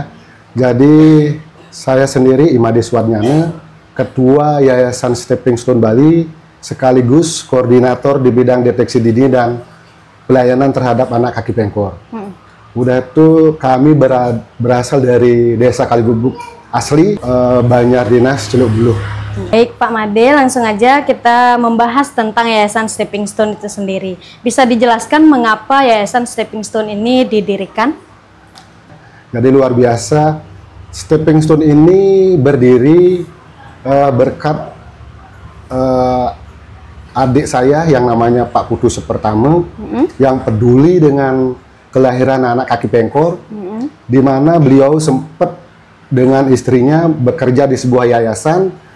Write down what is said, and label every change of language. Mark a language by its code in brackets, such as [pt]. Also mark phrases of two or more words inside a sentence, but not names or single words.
[id] Jadi saya sendiri Imade Suwarnyane, Ketua Yayasan Stepping Stone Bali, sekaligus koordinator di bidang deteksi dini dan pelayanan terhadap anak kaki pengkor. Udah itu kami berasal dari Desa Kaligubuk asli, Banjar Dinas Celuk Buluh. Baik Pak Made, langsung aja kita membahas tentang Yayasan Stepping Stone itu sendiri. Bisa dijelaskan mengapa Yayasan Stepping Stone ini didirikan? Jadi luar biasa, Stepping Stone ini berdiri berkat adik saya yang namanya Pak Putu Sepertama, yang peduli dengan kelahiran anak kaki pengkor, di mana beliau sempat dengan istrinya bekerja di sebuah yayasan.